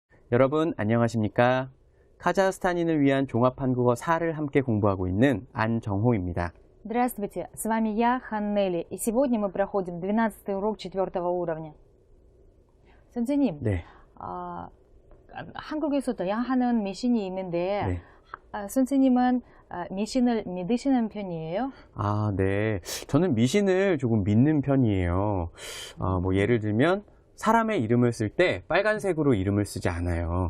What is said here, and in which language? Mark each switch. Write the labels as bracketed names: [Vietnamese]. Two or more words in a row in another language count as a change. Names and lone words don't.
[Korean] 여러분 안녕하십니까? 카자흐스탄인을 위한 종합한국어 4를 함께 공부하고 있는 안정호입니다. [Russian] Здравствуйте, с вами я, Ханнели, и сегодня мы проходим 12-й урок 4-го уровня. [Korean] 선생님, 네. 한국에서 다양한 미신이 있는데 네. 선생님은 미신을 믿으시는 편이에요? 네. 저는 미신을 조금 믿는 편이에요. 예를 들면 사람의 이름을 쓸 때 빨간색으로 이름을 쓰지 않아요.